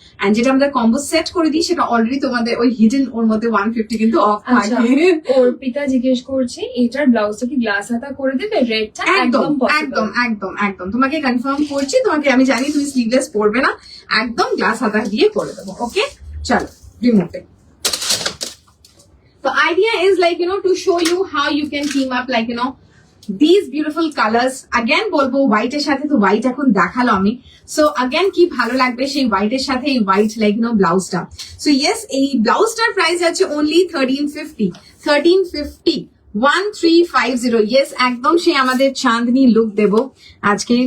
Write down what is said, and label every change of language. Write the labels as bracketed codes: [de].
[bn] And যেটা আমাদের combo set করে দিই সেটা অলরেডি তোমাদের ওই হিডেন ওর মধ্যে 150 কিন্তু অফ থাকে। অর্পিতা জিজ্ঞেস করছে এটার ব্লাউজটা কি গ্লাস হাতা করে দেবে? রেডটা একদম একদম একদম একদম তোমাকে কনফার্ম করছি, তোমাকে আমি জানি তুমি স্লিভলেস পরবে না, একদম গ্লাস হাতা দিয়ে করে দেবো। ওকে, চলো রিমোটে। [en] The idea is like to show you how you can team up like these beautiful colors. [bn] Again বলবো হোয়াইট এর সাথে, তো হোয়াইট এখন দেখালো আমি, সো again কি ভালো লাগবে সেই হোয়াইট এর সাথে এই হোয়াইট লাইক ব্লাউজটা। সো ইয়েস, এই ব্লাউজটার প্রাইস আছে only 1350, 1350, 1350। ইয়েস, একদম সেই আমাদের চাঁদনি লুক দেবো আজকে।